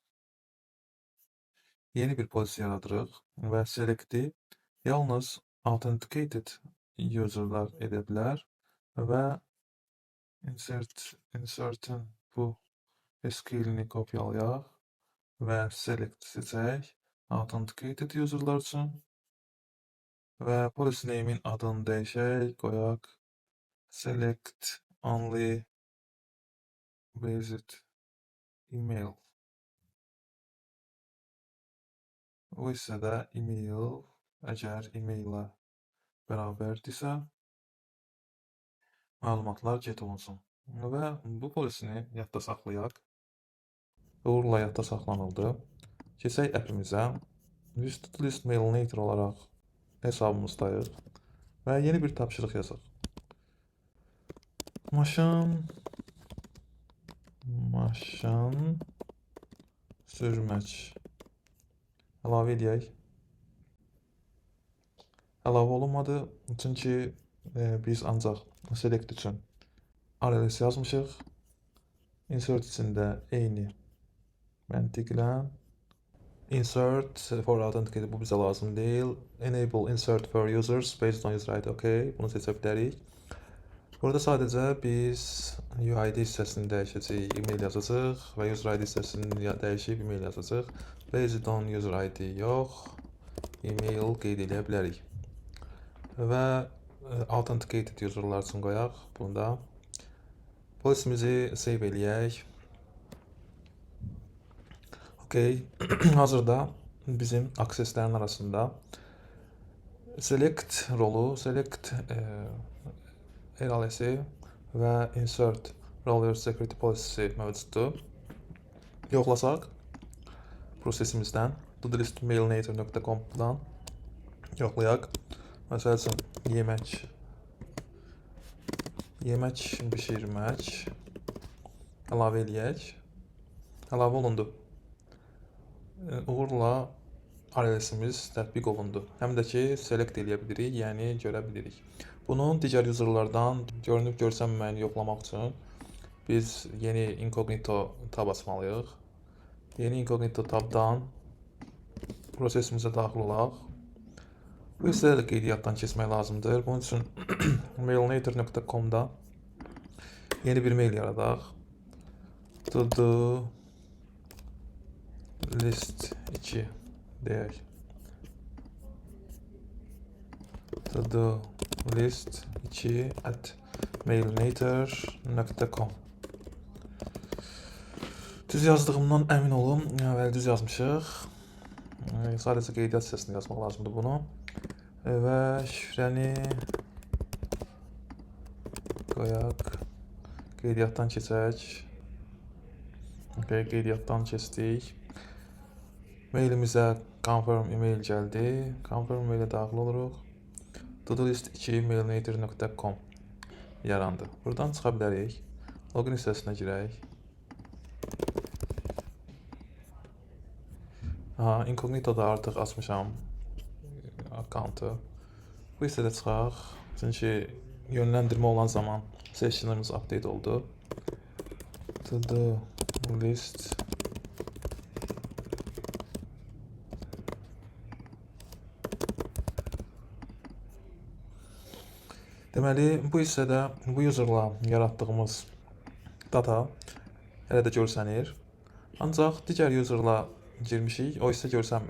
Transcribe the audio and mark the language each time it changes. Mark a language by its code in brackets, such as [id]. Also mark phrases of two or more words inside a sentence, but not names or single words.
[az] Yeni bir polis yaradırıq və select'i yalnız [en] authenticated user'lar [az] edə bilər və insert'in bu SQL-ni kopyalayaq və select seçək [en] authenticated user'lar [az] üçün və [en] policy name'in [az] adını dəyişək, qoyaq [en] select only visit email. [az] O isə də email, əgər email'lə bərabərdirsə, məlumatlar get olunsun və bu polisini yadda saxlayaq. Uğurla yadda saxlanıldı. Keçək app'imizə. To-do-list mailinator olaraq hesabımızdayıq və yeni bir tapşırıq yazaq. Maşın sürmək. Əlavə edək. Əlavə olunmadı, çünki biz ancaq select üçün RLS yazmışıq. Insert içində eyni məntiqlə. [en] Insert for authenticated, [az] bu bizə lazım deyil. [en] Enable insert for users based on user ID, okey. [az] Bunu seçə bilərik. Burada sadəcə biz UID hissəsini dəyişəcəyik, email yazacaq və [en] user ID [az] hissəsini dəyişib email yazacaq. [en] Based on user ID [az] yox, email qeyd edə bilərik. Və [en] authenticated user'lar [az] üçün qoyaq bunda. Polisimizi save eləyək. Okey, hazırda bizim akseslərin arasında select rolu, select RLS-i və [en] insert role security policy [az] mövcuddur. Yoxlasaq prosesimizdən to-do-list-mailinator.com-dan yoxlayaq. Məsəl üçün yemək bişirmək əlavə eləyək. Əlavə olundu. Uğurla RLS-imiz tətbiq olundu. Həm də ki, select eləyə bilirik, yəni görə bilirik. Bunu digər user'lardan görünüb görsənməyəni yoxlamaq üçün biz yeni [en] incognito tab [az] açmalıyıq. Yeni [en] incognito tabdan [az] prosesimizə daxil olaq. Bu hissədə də qeydiyyatdan keçmək lazımdır. Bunun üçün mailinator.com-da yeni bir mail yaradaq. To-do-list 2 deyək. To-do-list 2@mailinator.com. Düz yazdığımdan əmin olun. Əvvəl düz yazmışıq. Sadəcə qeydiyyat hissəsində yazmaq lazımdır bunu. Və şifrəni qoyaq. Qeydiyyatdan keçək. Okay, qeydiyyatdan keçdik. Mailimizə [en] confirm email [az] gəldi. [en] Confirm email-ə [az] daxil oluruq. To-do-list2mailinator.com yarandı. Buradan çıxa bilərik. Login hissəsinə girək. Incognito-da artıq açmışam account-u. Bu hissədə çıxaq. Çünki yönləndirmə olan zaman session'ımız update oldu. To-do-list deməli, bu hissədə bu user'la yaratdığımız data hələ də görsənir. Ancaq digər user'la girmişik, o isə görsənmir.